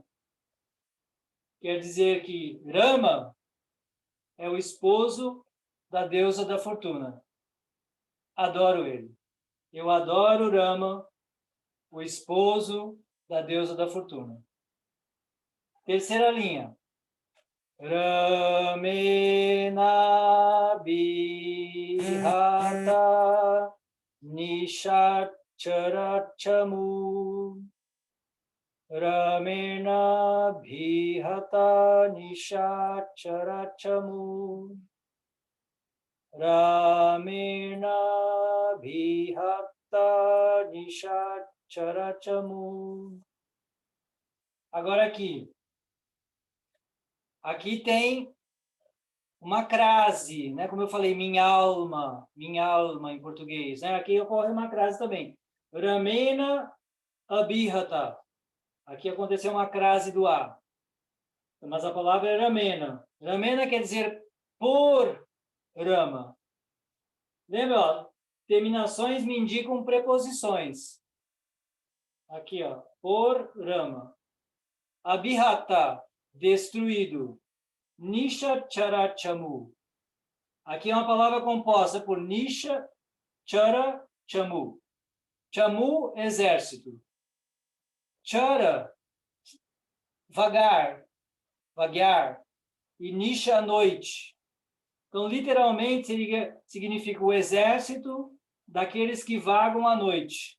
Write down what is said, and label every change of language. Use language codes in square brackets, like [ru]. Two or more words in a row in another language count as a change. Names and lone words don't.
[pt] Quer dizer que Rama é o esposo da deusa da fortuna. Adoro ele. Eu adoro Rama, o esposo da deusa da fortuna. Terceira linha. [sa] रामेण विहता निशाचरचमू. रामेण विहता निशाचरचमू. रामेण विहता निशाचरचमू. [pt] Agora aqui. Aqui tem uma crase, né? Como eu falei, minha alma em português, né? Aqui ocorre uma crase também. [sa] रामेण अभिहता. [pt] Aqui aconteceu uma crase do A. Mas a palavra é Ramena. Ramena quer dizer por Rama. Lembra? Ó, terminações me indicam preposições. Aqui, ó. Por Rama. Abhihata, destruído. [sa] निशा चरचमू. [pt] Aqui é uma palavra composta por Nisha, Chara, Chamu. Chamu, exército. Chara, vagar. E Nisha, noite. Então, literalmente, significa o exército daqueles que vagam à noite.